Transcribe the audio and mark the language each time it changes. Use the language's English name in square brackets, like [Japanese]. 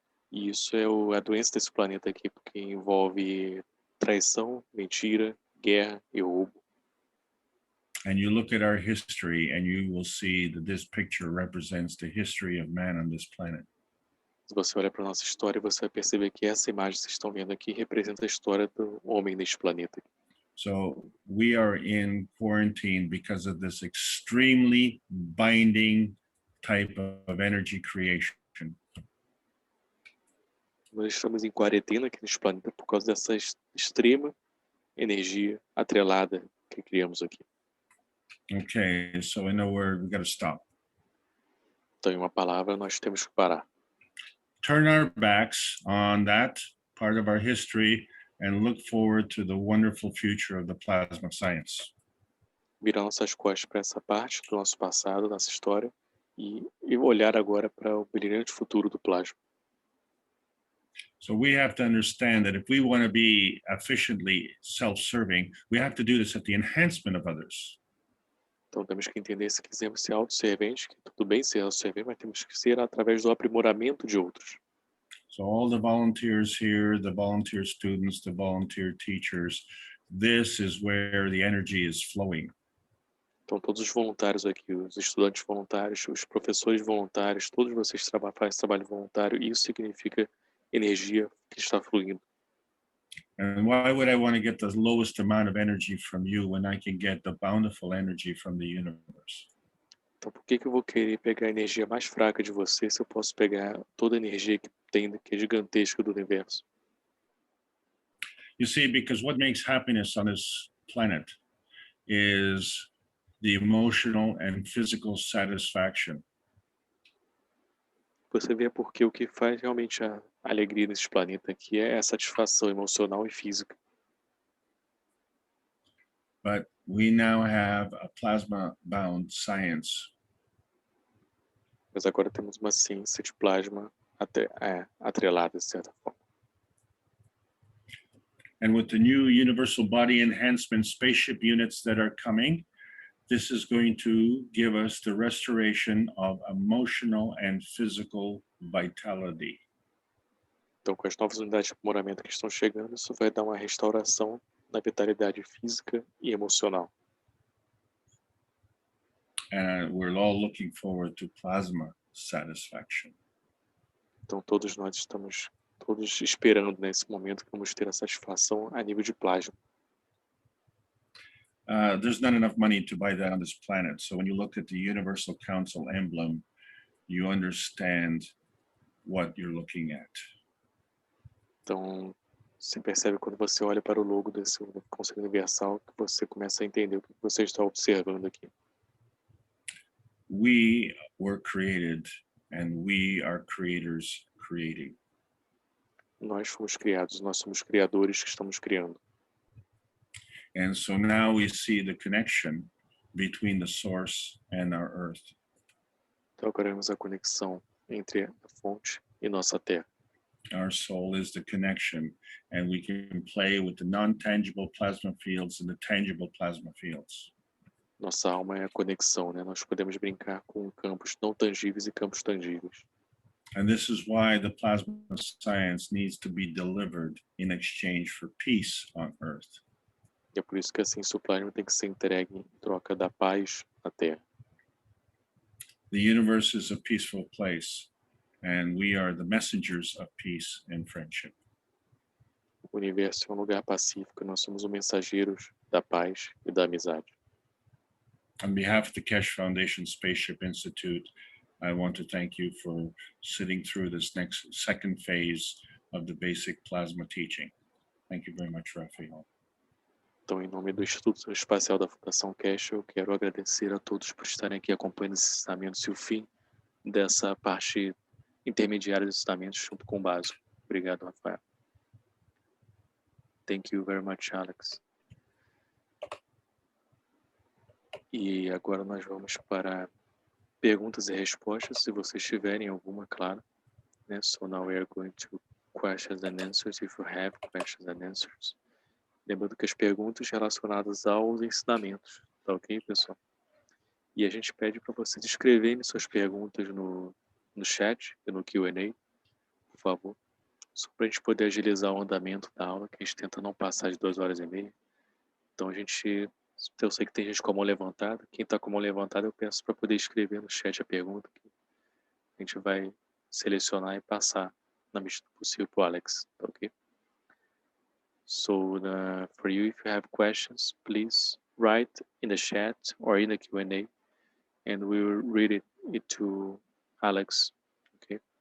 [Portuguese] E isso é a doença desse planeta aqui, porque envolve traição, mentira, guerra e roubo. [English] And you look at our history and you will see that this picture represents the history of man on this planet. [Portuguese] Se você olha para a nossa história, você vai perceber que essa imagem que vocês estão vendo aqui representa a história do homem neste planeta. [English] So we are in quarantine because of this extremely binding type of energy creation. [Portuguese] Nós estamos em quarentena aqui neste planeta por causa dessa extrema energia atrelada que criamos aqui. [English] Okay, so in a word, we got to stop. [Portuguese] Então, em uma palavra, nós temos que parar. [English] Turn our backs on that part of our history and look forward to the wonderful future of the plasma science. [Portuguese] Virar nossas costas para essa parte do nosso passado, nossa história, e olhar agora para o brilhante futuro do plasma. [English] So we have to understand that if we want to be efficiently self-serving, we have to do this at the enhancement of others. [Portuguese] Então temos que entender, se quisermos ser autosserventes, que tudo bem ser autosservente, mas temos que ser através do aprimoramento de outros. [English] So all the volunteers here, the volunteer students, the volunteer teachers, this is where the energy is flowing. [Portuguese] Então todos os voluntários aqui, os estudantes voluntários, os professores voluntários, todos vocês fazem trabalho voluntário, e isso significa energia que está fluindo. [English] And why would I want to get the lowest amount of energy from you when I can get the bountiful energy from the universe? [Portuguese] Então por que eu vou querer pegar a energia mais fraca de você se eu posso pegar toda a energia que tem, que é gigantesca do universo? [English] You see, because what makes happiness on this planet is the emotional and physical satisfaction. [Portuguese] Você vê porque o que faz realmente a alegria nesse planeta aqui é a satisfação emocional e física. [English] But we now have a plasma-bound science. [Portuguese] Mas agora temos uma ciência de plasma atrelada, de certa forma. [English] And with the new universal body enhancement spaceship units that are coming, this is going to give us the restoration of emotional and physical vitality. [Portuguese] Então, com as novas unidades de aprimoramento que estão chegando, isso vai dar uma restauração na vitalidade física e emocional. [English] And we're all looking forward to plasma satisfaction. [Portuguese] Então, todos nós estamos esperando nesse momento que vamos ter a satisfação a nível de plasma. [English] There's not enough money to buy that on this planet. So when you look at the Universal Council emblem, you understand what you're looking at. [Portuguese] Então, você percebe quando você olha para o logo desse Conselho Universal que você começa a entender o que você está observando aqui. [English] We were created and we are creators creating. [Portuguese] Nós fomos criados, nós somos criadores que estamos criando. [English] And so now we see the connection between the source and our earth. [Portuguese] Então agora vemos a conexão entre a fonte e nossa terra. [English] Our soul is the connection, and we can play with the non-tangible plasma fields and the tangible plasma fields. [Portuguese] Nossa alma é a conexão, né? Nós podemos brincar com campos não tangíveis e campos tangíveis. [English] And this is why the plasma science needs to be delivered in exchange for peace on earth. [Portuguese] E é por isso que a ciência do plasma tem que ser entregue em troca da paz na terra. [English] The universe is a peaceful place, and we are the messengers of peace and friendship. [Portuguese] O universo é um lugar pacífico, nós somos os mensageiros da paz e da amizade. [English] On behalf of the Keshe Foundation Spaceship Institute, I want to thank you for sitting through this second phase of the basic plasma teaching. Thank you very much, Raphael. [Portuguese] Então, em nome do Instituto Espacial da Fundação Keshe, eu quero agradecer a todos por estarem aqui acompanhando esses ensinamentos e o fim dessa parte intermediária dos ensinamentos junto com o básico. Obrigado, Rafael. [English] Thank you very much, Alex. [Portuguese] E agora nós vamos para perguntas e respostas, se vocês tiverem alguma, claro. [English] So now we are going to questions and answers, if you have questions and answers. [Portuguese] Lembrando que as perguntas relacionadas aos ensinamentos, tá ok, pessoal? E a gente pede para vocês escreverem suas perguntas no chat e no Q&A, por favor, só para a gente poder agilizar o andamento da aula, que a gente tenta não passar de 2h30. Então eu sei que tem gente com a mão levantada. Quem está com a mão levantada, eu peço para poder escrever no chat a pergunta, que a gente vai selecionar e passar na medida do possível para o Alex, tá ok? [English] So for you, if you have questions, please write in the chat or in the Q&A, and we will read it to Alex, okay?